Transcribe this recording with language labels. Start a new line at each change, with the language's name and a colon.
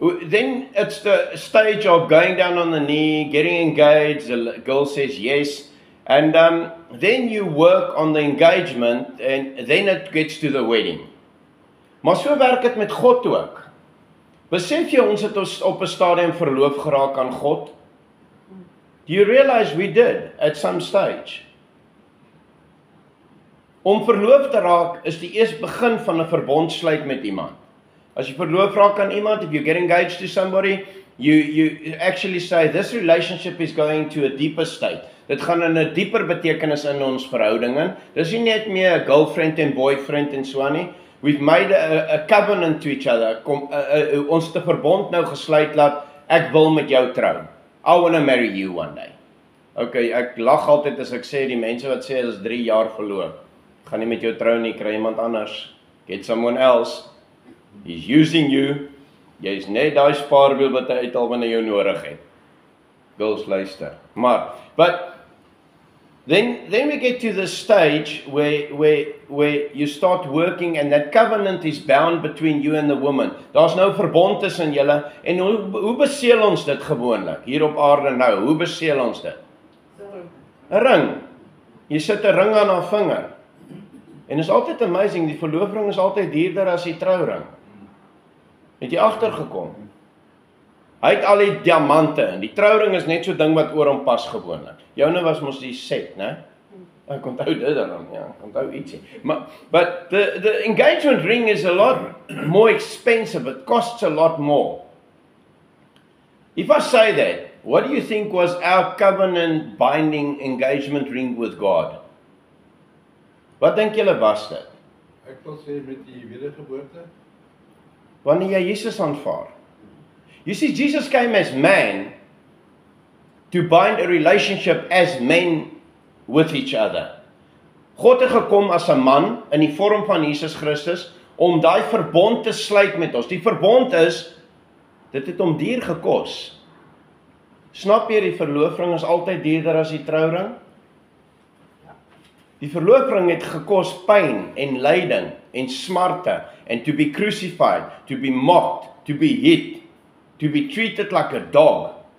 English: Then it's the stage of going down on the knee, getting engaged, the girl says yes, and then you work on the engagement and then it gets to the wedding.
Afrikaans: Maar so werk dit met God ook. Besef jy ons het ons op 'n stadium verloof geraak aan God?
English: Do you realize we did at some stage?
Afrikaans: Om verloof te raak is die eerste begin van 'n verbond sluit met iemand. As jy verloof raak aan iemand,
English: if you get engaged to somebody, you actually say this relationship is going to a deeper state.
Afrikaans: Dit gaan in 'n dieper betekenis in ons verhouding in. Dis nie net meer 'n girlfriend en boyfriend en so aan nie.
English: We've made a covenant to each other.
Afrikaans: Ons te verbond nou gesluit dat ek wil met jou trou.
English: I want to marry you one day.
Afrikaans: Okay, ek lag altyd as ek sê die mense wat sê is 3 jaar verloof. Gaan nie met jou trou nie, kry iemand anders.
English: Get someone else. He's using you.
Afrikaans: Jy's net daai spaarwiel wat hy uithaal wanneer jy nodig het. Girls luister.
English: But then we get to the stage where you start working and that covenant is bound between you and the woman.
Afrikaans: Daar's nou verbond tussen julle en hoe beseël ons dit gewoonlik hier op aarde nou? Hoe beseël ons dit? 'n Ring. Jy sit 'n ring aan haar vinger. En is altyd amazing, die verloofring is altyd duurder as die trouring. Het jy agtergekom? Hy het al die diamante en die trouring is net so ding wat oor hom pas gewoonlik. Joune was mos die set, né? Ek onthou dit dan, ja, onthou ietsie.
English: But the engagement ring is a lot more expensive. It costs a lot more. If I say that, what do you think was our covenant binding engagement ring with God?
Afrikaans: Wat dink julle was dit? Ek wil sê met die wedergeboorte. Wanneer jy Jesus aanvaar.
English: You see, Jesus came as man to bind a relationship as men with each other.
Afrikaans: God het gekom as 'n man in die vorm van Jesus Christus om daai verbond te sluit met ons. Die verbond is, dit het hom duur gekos. Snap jy, die verloofring is altyd duurder as die trouring? Die verloofring het gekos pyn en lyding en smarte
English: and to be crucified, to be mocked, to be hit, to be treated like a dog.